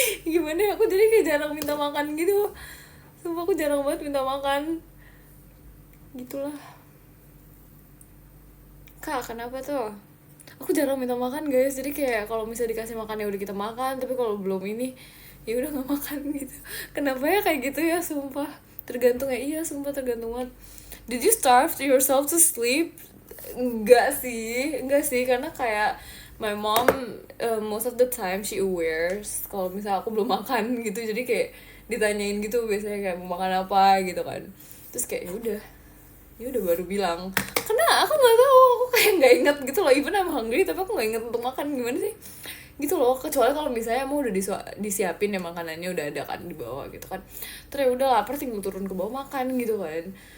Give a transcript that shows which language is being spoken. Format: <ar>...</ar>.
<id>Gimana ya, aku jadi kayak jarang minta makan gitu. Sumpah aku jarang banget minta makan gitulah. Kak kenapa tuh? Aku jarang minta makan guys, jadi kayak kalau misalnya dikasih makan ya udah kita makan, tapi kalau belum ini ya udah nggak makan gitu. Kenapa ya kayak gitu ya, sumpah tergantung ya. Iya sumpah tergantung banget.</id> <en>Did you starve yourself to sleep?</en> <id>Enggak sih karena kayak</id> <en>my mom most of the time she awares</en> <id>kalau misalnya aku belum makan gitu, jadi kayak ditanyain gitu biasanya kayak mau makan apa gitu kan, terus kayak ya udah baru bilang, karena aku nggak tahu, aku kayak nggak inget gitu loh,</id> <en>even I'm hungry</en> <id>tapi aku nggak inget untuk makan gimana sih gitu loh, kecuali kalau misalnya mau udah disiapin ya makanannya udah ada kan di bawah gitu kan, terus udah lapar tinggal turun ke bawah makan gitu kan.</id>